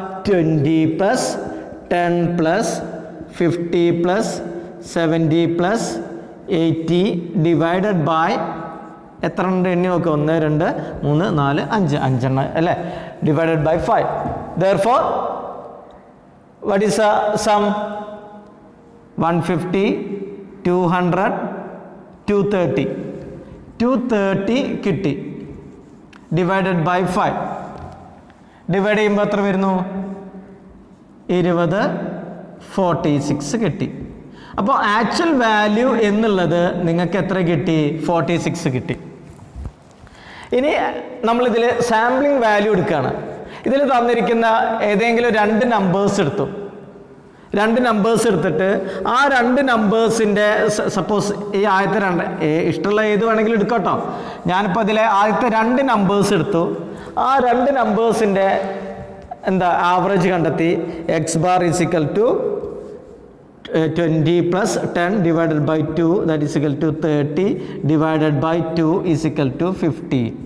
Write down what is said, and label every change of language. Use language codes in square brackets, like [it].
[ml] 20 plus 10 plus 50 plus 70 plus 80 divided by എത്ര ഉണ്ട് എണ്ണി നോക്കുക? 1, 2, 3, 4, 5 അഞ്ചെണ്ണം അല്ലേ? Divided by 5. [en] Therefore, what is the sum? 150, 200, 230. [ml] 230 കിട്ടി. Divided by 5. ഡിവൈഡ് ചെയ്യുമ്പോൾ എത്ര വരുന്നു? 20, 46 കിട്ടി. അപ്പോൾ ആക്ച്വൽ വാല്യൂ എന്നുള്ളത് നിങ്ങൾക്ക് എത്ര കിട്ടി? 46 കിട്ടി. ഇനി നമ്മളിതിൽ സാമ്പിളിംഗ് വാല്യൂ എടുക്കുകയാണ്. ഇതിൽ തന്നിരിക്കുന്ന ഏതെങ്കിലും 2 നമ്പേഴ്സ് എടുത്തു. 2 നമ്പേഴ്സ് എടുത്തിട്ട് ആ 2 നമ്പേഴ്സിൻ്റെ സപ്പോസ് ഈ ആദ്യത്തെ 2 ഇഷ്ടമുള്ള ഏത് വേണമെങ്കിലും എടുക്കട്ടോ. ഞാനിപ്പോൾ ഇതിലെ ആദ്യത്തെ 2 നമ്പേഴ്സ് എടുത്തു. ആ 2 നമ്പേഴ്സിൻ്റെ ആവറേജ് കണ്ടെത്തി. [en] X bar is equal to 20 plus 10 divided by 2, that is equal to 30 divided by 2 is equal to 50.